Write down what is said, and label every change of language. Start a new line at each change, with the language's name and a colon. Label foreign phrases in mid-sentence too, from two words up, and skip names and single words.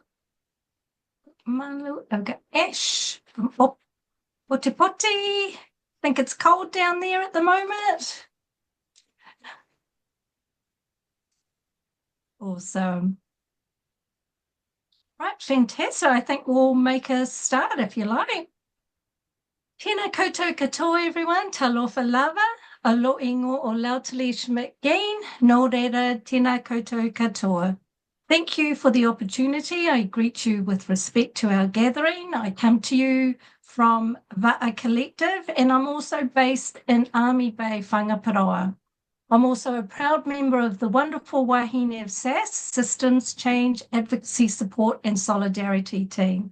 English: Malu, I've got Ash from Otepoti. I think it's cold down there at the moment. Awesome. Right, fantastic. I think we'll make a start if you like.
Māori: Tēnā koutou katoa,
English: everyone.
Samoan: Talofa lava. Alo ingo o Lautalie Schmidt-Geen.
Māori: Nō reira, tēnā koutou katoa.
English: Thank you for the opportunity. I greet you with respect to our gathering. I come to you from Va'a Collective, and I'm also based in Army Bay, Whangaparoa. I'm also a proud member of the wonderful wahine of SASS, Systems Change, Advocacy Support and Solidarity team.